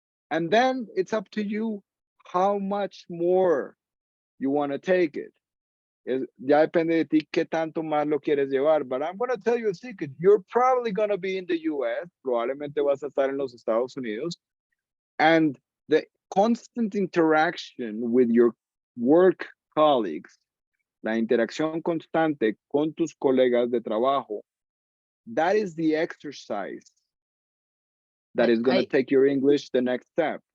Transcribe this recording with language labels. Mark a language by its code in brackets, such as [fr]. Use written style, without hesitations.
[en] And then it's up to you how much more you want to take it. [es] Ya depende de ti qué tanto más lo quieres llevar. [en] But I'm going to tell you a secret. You're probably going to be in the US. [es] Probablemente vas a estar en los Estados Unidos. [en] And the constant interaction with your work colleagues, [es] la interacción constante con tus colegas de trabajo, [en] that is the exercise that is going to take your English to the next step.